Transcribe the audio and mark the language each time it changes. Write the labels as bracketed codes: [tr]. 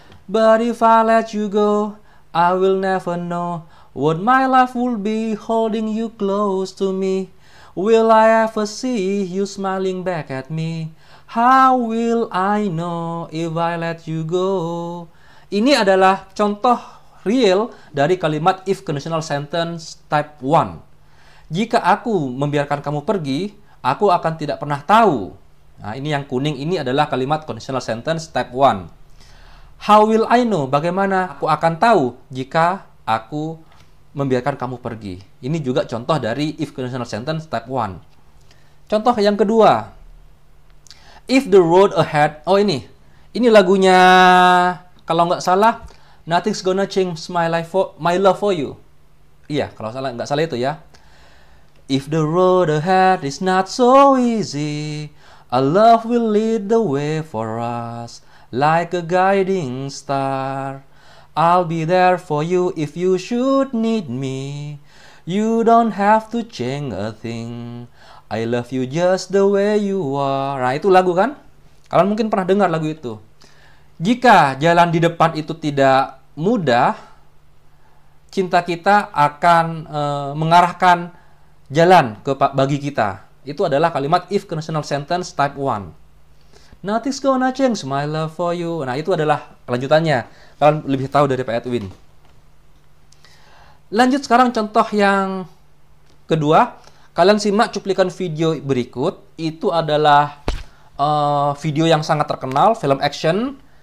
[en] But if I let you go, I will never know what my life will be holding you close to me. Will I ever see you smiling back at me? How will I know if I let you go? [id] Ini adalah contoh real dari kalimat if conditional sentence type 1. Jika aku membiarkan kamu pergi, aku akan tidak pernah tahu. Nah, ini yang kuning ini adalah kalimat conditional sentence type 1. [en] How will I know? [id] Bagaimana aku akan tahu jika aku membiarkan kamu pergi? Ini juga contoh dari if conditional sentence type 1. Contoh yang kedua. [en] If the road ahead. [id] Oh ini lagunya, kalau nggak salah, Nothing's Gonna Change My Love For You. Iya, kalau nggak salah itu ya. [en] If the road ahead is not so easy, a love will lead the way for us. Like a guiding star, I'll be there for you if you should need me. You don't have to change a thing. I love you just the way you are. [id] Nah, itu lagu kan? Kalian mungkin pernah dengar lagu itu. Jika jalan di depan itu tidak mudah, cinta kita akan mengarahkan jalan bagi kita. Itu adalah kalimat if conditional sentence type 1. [en] Nothing's gonna change my love for you. [id] Nah, itu adalah kelanjutannya. Kalian lebih tahu dari Pak Edwin. Lanjut sekarang contoh yang kedua. Kalian simak cuplikan video berikut. Itu adalah video yang sangat terkenal, film action.